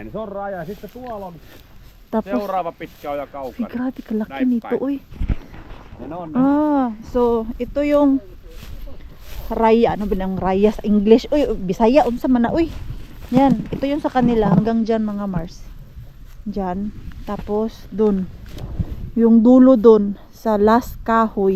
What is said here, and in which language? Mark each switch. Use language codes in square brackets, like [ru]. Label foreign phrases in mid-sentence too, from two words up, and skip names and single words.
[fi] Niin se on raja. Sitten tuolla on [tl] Tapos, [fi] seuraava pitkä oja [tl] ay [fi] kaukana. [tl] grabe kalaki [fi] Näin [tl] nito. [fi] päin. [tl] Uy. [fi] Ja ne on [tl] So ito yung raya. Ano ba ng raya sa English? Uy, Bisaya. [ceb] Unsa man na? [tl] Uy. Yan. Ito yung sa kanila. Hanggang dyan mga Mars. Diyan. Tapos dun. Yung dulo dun sa last kahoy.